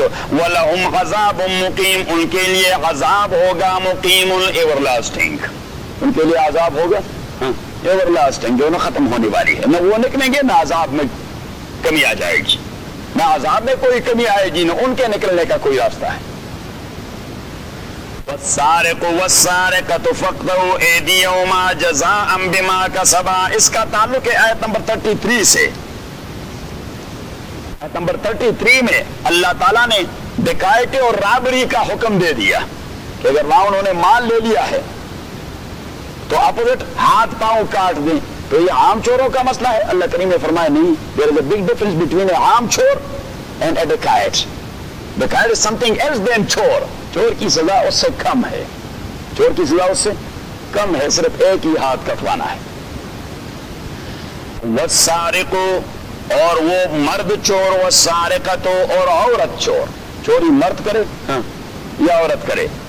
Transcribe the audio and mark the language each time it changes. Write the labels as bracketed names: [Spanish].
[Arabic] وَلَهُمْ عَذَابٌ مُقِيمٌ, [Urdu] ان کے لیے عذاب ہوگا, مُقِيمٌ ایورلاسٹنگ, ان کے لیے عذاب ہوگا ایورلاسٹنگ, جو نہ ختم ہونے والی ہے, نہ وہ نکلیں گے نہ عذاب میں کمی آ جائے گی, نہ عذاب میں کوئی کمی آئے گی, نہ ان کے نکلنے کا کوئی راستہ ہے. [Arabic] والسارق والسارقة فاقطعوا ايديهما جزاء بما كسبا. [Urdu] اس کا تعلق ہے آیت نمبر 33 سے. آیت نمبر 33 میں اللہ تعالیٰ نے ڈکائٹی اور رابری کا حکم دے دیا کہ اگر نہ انہوں نے مال لے لیا ہے تو اپوزٹ ہاتھ پاؤں کاٹ دیں. تو یہ عام چوروں کا مسئلہ ہے؟ اللہ کریم نے فرمایا نہیں. [English] There is a big difference between a [Urdu] عام چور [English] and a dacoit. Dacoit is something else than chor. [Urdu] چور کی سزا اس سے کم ہے. چور کی سزا اس سے کم ہے, صرف ایک ہی ہاتھ کٹوانا ہے. والسارق اور وہ مرد چور, والسارقت اور عورت چور, چوری مرد کرے یا عورت کرے.